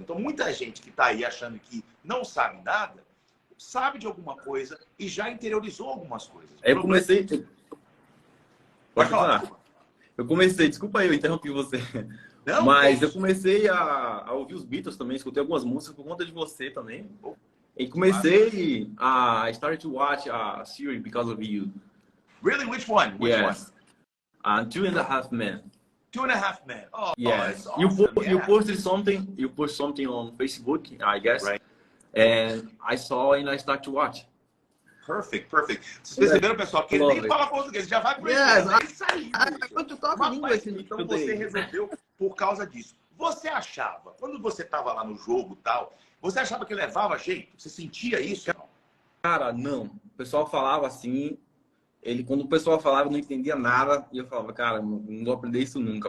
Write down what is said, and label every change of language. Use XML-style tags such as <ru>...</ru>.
<pt>Então muita gente que está aí achando que não sabe nada, sabe de alguma coisa e já interiorizou algumas coisas. Eu comecei... Pode falar. Eu comecei, desculpa aí, eu interrompi você. Não, mas eu comecei a ouvir os Beatles também, escutei algumas músicas por conta de você também. E comecei a</pt> <en>start to watch a series because of you. Really? Which one? Which one? Two and a Half Men. Two and a Half Men. Oh, yes. Awesome. You posted something on Facebook, I guess. Right. And I saw and I start to watch. Perfect.</en> <pt>Vocês perceberam, pessoal, que ele nem fala português, já vai pro inglês. É isso aí. Então você resolveu por causa disso. Você achava, quando você estava lá no jogo e tal, você achava que levava jeito? Você sentia isso? Cara, não. O pessoal falava assim, quando o pessoal falava, eu não entendia nada, e eu falava, cara, não vou aprender isso nunca.</pt>